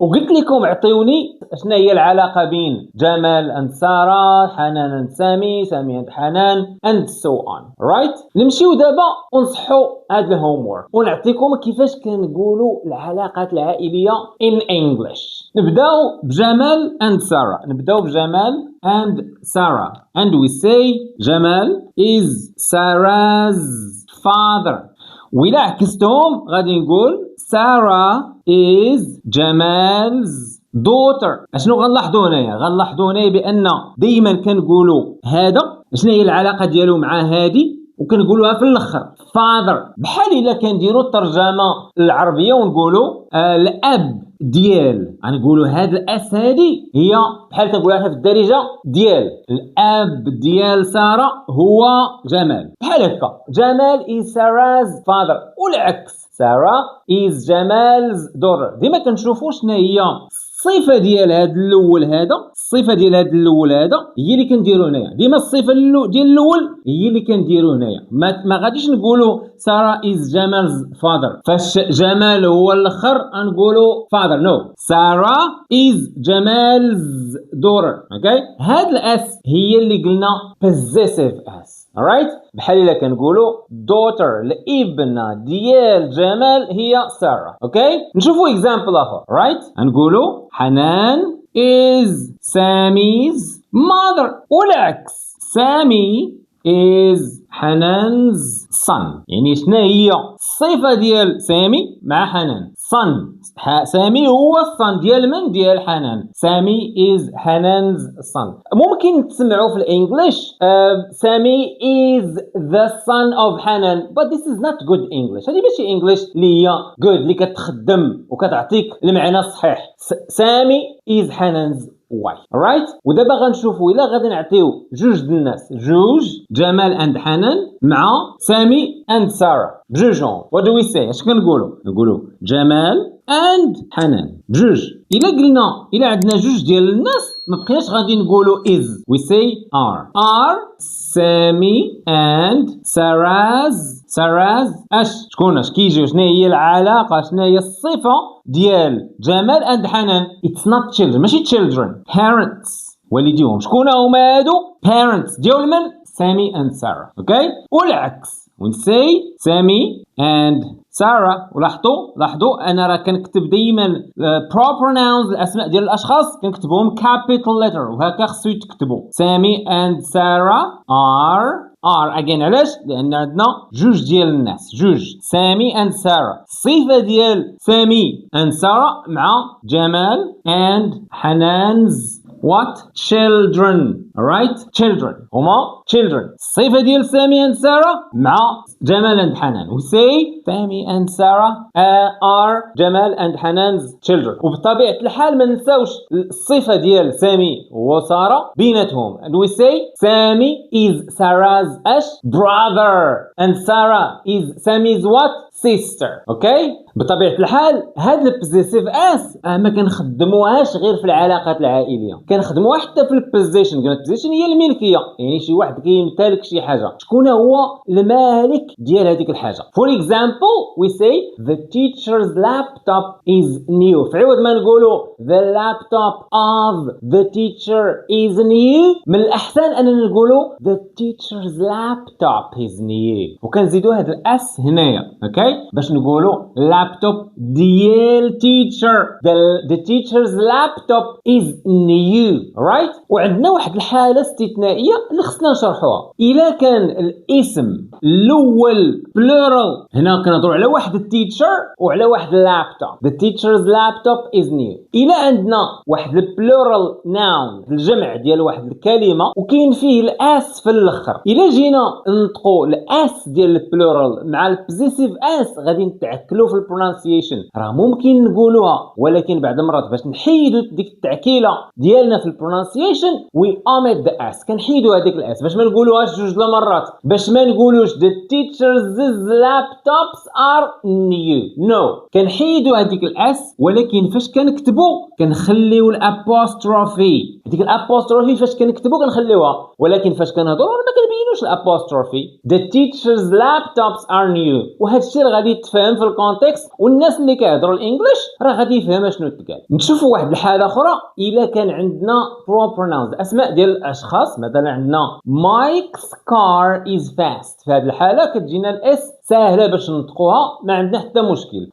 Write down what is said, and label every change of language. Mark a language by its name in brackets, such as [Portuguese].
[Arabic] وقلت لكم عطيوني شنو هي العلاقه بين جمال and ساره، حنان and سامي، سامي and حنان and so on. [English] right؟ [Arabic] نمشيو دابا ونصحوا هذا الهوم وورك ونعطيكم كيفاش كنقولوا العلاقات العائليه in English. نبداو بجمال and ساره. نبداو بجمال [English] and Sarah and we say Jamal is Sarah's father. وإلا عكستهم غادي نقول Sarah is Jamal's daughter. [Arabic] اشنو غنلاحظوا هنايا؟ غنلاحظوا هنايا بأن دائما كنقولوا هذا شنو هي العلاقة ديالو مع هذه وكنقولوها في الاخر father، بحال الا كنديروا الترجمه العربيه ونقولوا الاب ديال، غنقولوا هاد الاس هادي هي بحال كنقولها في الدارجه ديال الاب ديال ساره هو جمال، بحال هكا [English] Jamal is Sarah's father [Arabic] والعكس [English] Sarah is Jamal's daughter. [Arabic] ديما كنشوفوا شنو هي الصفه ديال هذا الاول هذا، الصفه ديال هذا الاول هذا هي اللي كنديروا هنايا. ديما الصفه ديال الاول هي اللي كنديروا هنايا. ما غاديش نقولوا [English] Sarah is Jamal's father [Arabic] فاش جمال هو الاخر نقولوا father. [English] no، Sarah is Jamal's daughter. [Arabic] اوكي، هاد الاس هي اللي قلنا possessive s. [English] alright، [Arabic] بحال الا كنقولوا daughter الابنه ديال جمال هي ساره. اوكي، نشوفوا example اخر. [English] right، [Arabic] نقولوا [English] Hanan is Sammy's mother [Arabic] والعكس [English] Sammy is Hanan's son. [Arabic] يعني شنو هي الصفة ديال سامي مع حنان؟ son. سامي هو الصن ديال من؟ ديال حنان. [English] Sammy is Hanan's son. [Arabic] ممكن تسمعوا في الانجليش [English] Sammy is the son of Hanan but this is not good English. [Arabic] هذه ماشي انجليش اللي هي [English] good [Arabic] اللي كتخدم وكتعطيك المعنى الصحيح. [English] Sammy is Hanan's wife. [Arabic] alright، ودابا غنشوفوا الا غادي نعطيو جوج د الناس، جوج جمال and حنان مع سامي and ساره بجوجهم. [English] what do we say؟ [Arabic] اش كنقولوا؟ نقولوا جمال and حنان بجوج. الا عندنا جوج ديال الناس ما بقيناش غادي نقولوا is، [English] we say are [Arabic] سامي and سارا's شكون كيجيو؟ شنو هي العلاقه؟ شنو هي الصفه ديال جمال and حنان؟ [English] it's not children، [Arabic] ماشي children، parents والديهم. شكون هما هادو؟ parents ديال من؟ سامي and ساره. اوكي، والعكس [English] we say [Arabic] سامي and ساره. ولاحظوا انا راه كنكتب دائما proper nouns الاسماء ديال الاشخاص كنكتبهم capital letter وهكا خصو يتكتبوا. [English] Sammy and Sarah are again. [Arabic] علاش؟ لان عندنا جوج ديال الناس، جوج سامي and ساره. الصفه ديال سامي and ساره مع جمال and حنان's what children. [English] alright، children هما children. [Arabic] الصفة ديال [English] Sammy and Sarah [Arabic] مع [English] Jamal and Hanan we say Sammy and Sarah are Jamal and Hanan's children. [Arabic] وبطبيعة الحال ما ننساوش الصفة ديال سامي وسارة بيناتهم [English] and we say Sammy is Sarah's brother and Sarah is Sammy's what؟ sister. [Arabic] اوكي بطبيعه الحال هاد البوزيسيف اس ما كنخدموهاش غير في العلاقات العائليه، كنخدموها حتى في البوزيشن. قلنا البوزيشن هي الملكيه، يعني شي واحد كيمتلك شي حاجه، شكون هو المالك ديال هذيك الحاجه. [English] For example we say the teacher's laptop is new. [Arabic] في عوض ما نقولوا [English] the laptop of the teacher is new، [Arabic] من الاحسن اننا نقولوا [English] the teacher's laptop is new، [Arabic] وكنزيدوا هذا الاس هنايا. اوكي باش نقولوا لابتوب ديال [English] teacher، the teacher's laptop is new right. [Arabic] وعندنا واحد الحاله استثنائيه اللي خصنا نشرحوها. الا كان الاسم الاول plural، هنا كنهضروا على واحد التيتشر وعلى واحد اللابتوب. [English] the teacher's laptop is new. [Arabic] الا عندنا واحد البلورال noun الجمع ديال واحد الكلمه وكاين فيه الاس في الاخر، الا جينا نطقوا الاس ديال البلورال مع البوزيسيف اس غادي نتعكلوا في البرونسيشن. راه ممكن نقولوها ولكن بعض المرات باش نحيدوا ديك التعكيله ديالنا في البرونسيشن [English] we omit the s، [Arabic] كنحيدوا هذيك الاس باش ما نقولوهاش جوج المرات، باش ما نقولوش [English] the teachers' laptops are new. [Arabic] no كنحيدوا هذيك الاس، ولكن فاش كنكتبوا كنخليو الابوستروفي. ديك الابوستروفي فاش كنكتبوا كنخليوها، ولكن فاش كنهضروا ما كنبينوش الابوستروفي. [English] the teachers' laptops are new. [Arabic] وهذا الشيء اللي غادي يتفهم في الكونتكست، والناس اللي كيهضروا الانجليش راه غادي يفهموا شنو تقال. نشوفوا واحد الحاله اخرى. الا كان عندنا proper nouns اسماء ديال الاشخاص، مثلا عندنا [English] Mike's car is fast، [Arabic] في هذه الحاله كتجينا الاس سهله باش نطقوها، ما عندنا حتى مشكل.